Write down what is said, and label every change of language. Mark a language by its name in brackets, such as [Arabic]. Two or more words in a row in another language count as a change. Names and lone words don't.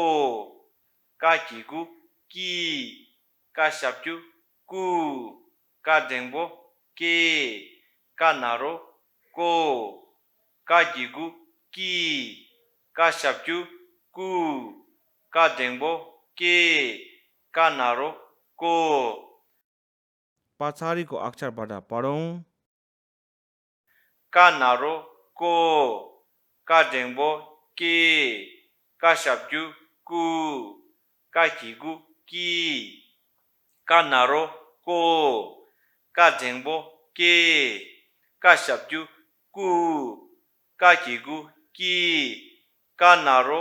[Tibetan] ཀ གི་གུ ཀི ཀ ཞབས་ཀྱུ ཀུ ཀ འགྲེང་བུ ཀེ ཀ ན་རོ ཀོ. ཀ གི་གུ ཀི ཀ ཞབས་ཀྱུ ཀུ ཀ འགྲེང་བུ ཀེ ཀ ན་རོ ཀོ. [Nepali] पछाडिको अक्षरबाट पढौँ। [Tibetan] ཀ ན་རོ ཀོ ཀ འགྲེང་བུ ཀེ ཀ ཞབས་ཀྱུ ཀུ ཀ གི་གུ ཀི ཀ ན་རོ ཀོ, ཀ འགྲེང་བུ ཀེ ཀ ཞབས་ཀྱུ ཀུ ཀ གི་གུ ཀི ཀ ན་རོ